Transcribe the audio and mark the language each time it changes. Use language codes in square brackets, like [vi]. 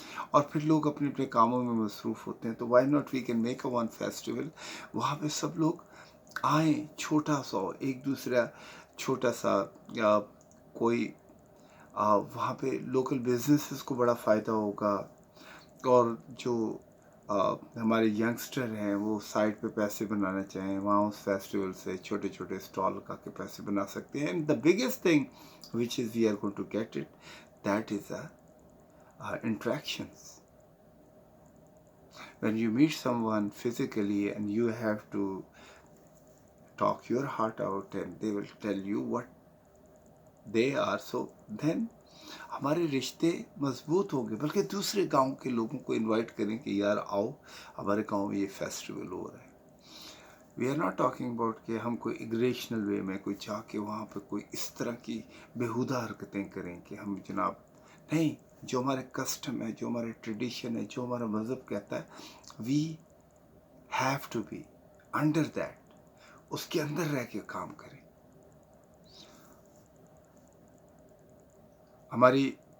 [ur] اور پھر لوگ اپنے اپنے کاموں میں مصروف ہوتے ہیں. تو [en] why not we can make a one festival, [ur] وہاں پہ سب لوگ آئیں، چھوٹا سا ایک دوسرا چھوٹا سا یا کوئی وہاں پہ لوکل بزنسز کو بڑا فائدہ ہوگا. اور جو ہمارے ینگسٹر ہیں وہ سائڈ پہ پیسے بنانا چاہیں وہاں اس فیسٹیول سے چھوٹے چھوٹے اسٹال لگا کے پیسے بنا سکتے ہیں. [en] And the biggest thing which is we are going to get it, that is interactions. when you meet someone physically and you have to talk your heart out and they will tell you what they are, so then [ur] ہمارے رشتے مضبوط ہو گئے. بلکہ دوسرے گاؤں کے لوگوں کو انوائٹ کریں کہ یار آؤ ہمارے گاؤں میں یہ فیسٹیول ہو رہا ہے. [en] we are not talking about [ur] کہ ہم کوئی اگریشنل وے میں کوئی جا کے وہاں پہ کوئی اس طرح کی بیہودہ حرکتیں کریں کہ ہم جناب نہیں. جو ہمارے کسٹم ہے، جو ہمارے ٹریڈیشن ہے، جو ہمارا مذہب کہتا ہے، [en] we have to be under that, [ur] اس کے اندر رہ کے کام کریں. ہماری